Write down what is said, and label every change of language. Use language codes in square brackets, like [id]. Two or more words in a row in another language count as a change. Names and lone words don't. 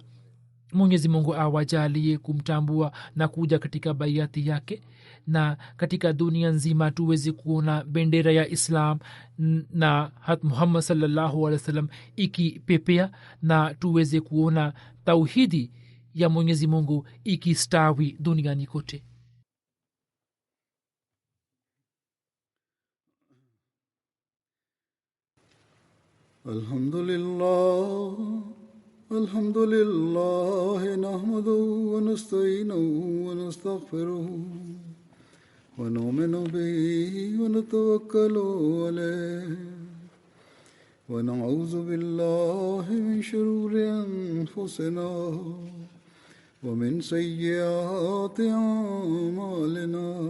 [sw] Mwenyezi Mungu awajalie kumtambua na kuja katika baiati yake, na katika dunia nzima tuweze kuona bendera ya Islam na Muhammad [ar] صلى الله عليه وسلم [sw] ikipepea, na tuweze kuona tauhidi ya Mwenyezi Mungu ikistawi duniani kote. [ar] الحمد لله، الحمد لله، نحمده ونستعينه ونستغفره ونؤمن به ونتوكل عليه ونعوذ بالله من شرور أنفسنا ومن سيئات أعمالنا.